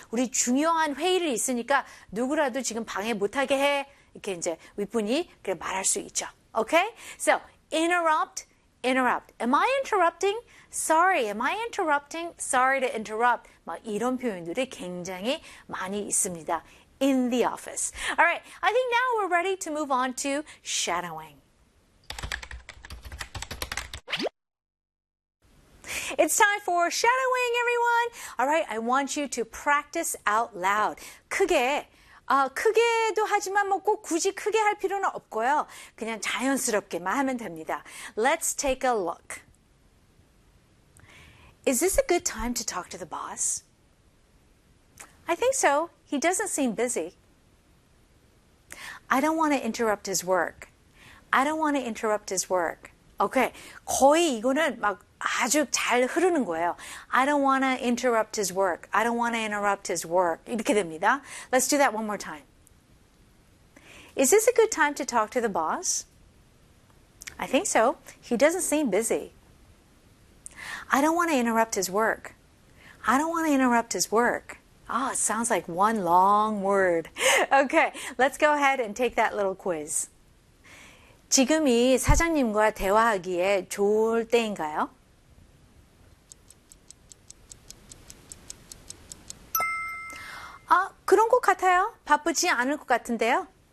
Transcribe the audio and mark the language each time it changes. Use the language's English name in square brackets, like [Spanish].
[Korean] 우리 중요한 회의를 있으니까 누구라도 지금 방해 못하게 해. 이렇게 이제 윗분이 그렇게 말할 수 있죠. [English] Okay? So, interrupt, interrupt. Am I interrupting? Sorry, am I interrupting? Sorry to interrupt. [Korean] 막 이런 표현들이 굉장히 많이 있습니다. [English] In the office. All right, I think now we're ready to move on to shadowing. It's time for shadowing, everyone. All right, I want you to practice out loud. [Korean] 크게, 크게도 하지만 뭐꼭 굳이 크게 할 필요는 없고요. 그냥 자연스럽게만 하면 됩니다. [English] Let's take a look. Is this a good time to talk to the boss? I think so. He doesn't seem busy. I don't want to interrupt his work. I don't want to interrupt his work. Okay. [Korean] 거의 이거는 막 아주 잘 흐르는 거예요. [English] I don't want to interrupt his work. I don't want to interrupt his work. [Korean] 이렇게 됩니다. [English] Let's do that one more time. Is this a good time to talk to the boss? I think so. He doesn't seem busy. I don't want to interrupt his work. I don't want to interrupt his work. Oh, it sounds like one long word. Okay, let's go ahead and take that little quiz. [Korean] 지금이 사장님과 대화하기에 좋을 때인가요? 아, 그런 것 같아요. 바쁘지 않을 것 같은데요.